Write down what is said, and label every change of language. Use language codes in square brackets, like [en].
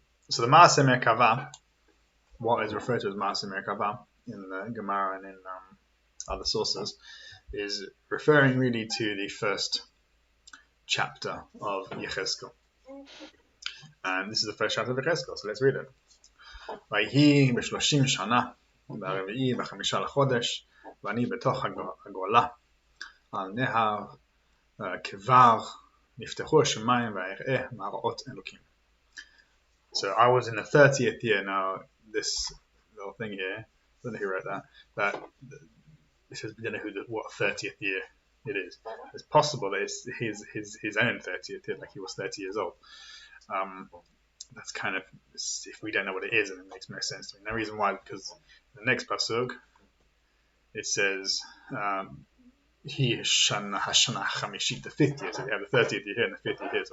[en] So the Maaseh Merkavah, what is referred to as Maaseh Merkavah in the Gemara and in other sources, is referring really to the first chapter of Yechezkel. And this is the first chapter of Yechezkel, so let's read it. [he] ויהי ב-30 שנה, ברביעי ב5 לחודש, ואני בתוך הגולה, על נהר כבר נפתחו השמיים ואראה מראות אלוקים. [en] So I was in the 30th year. Now this little thing here, I don't know who wrote that this is, I don't know what 30th year it is. It's possible that it's his own 30th year, like he was 30 years old. That's kind of, if we don't know what it is, then it makes no sense to me. No reason why, because the next pasuk, it says, he Hashana Chamishit, the 5th year. So we have the 30th year here and the 5th year here.